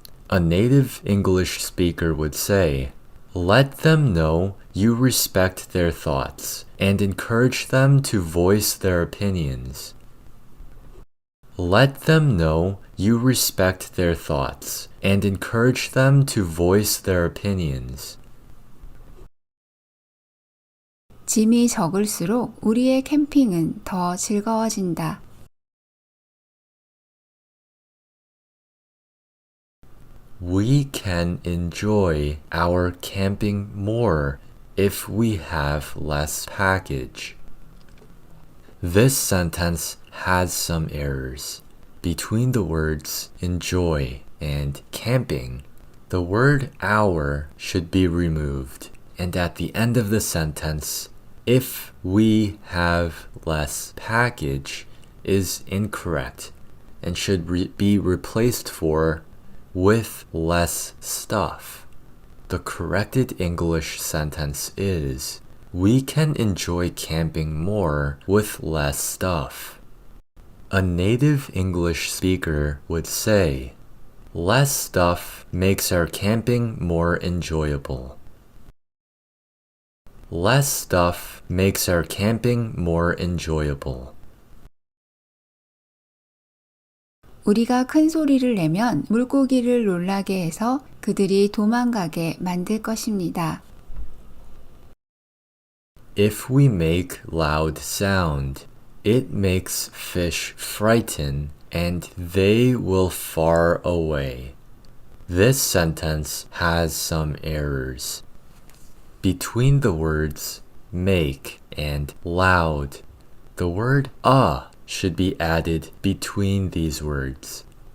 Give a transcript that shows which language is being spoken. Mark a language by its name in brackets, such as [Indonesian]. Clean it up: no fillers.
[English] A native English speaker would say, let them know you respect their thoughts and encourage them to voice their opinions. Let them know you respect their thoughts and encourage them to voice their opinions. [Korean] 짐이 적을수록 우리의 캠핑은 더 즐거워진다. [English] We can enjoy our camping more if we have less package. This sentence has some errors. Between the words enjoy and camping, the word our should be removed. And at the end of the sentence, if we have less package is incorrect and should be replaced for with less stuff. The corrected English sentence is, we can enjoy camping more with less stuff. A native English speaker would say, less stuff makes our camping more enjoyable. Less stuff makes our camping more enjoyable. [Korean] 우리가 큰 소리를 내면 물고기를 놀라게 해서 그들이 도망가게 만들 것입니다. [English] If we make loud sound, it makes fish frighten and they will far away. This sentence has some errors. Between the words make and loud, the word should be added between these words.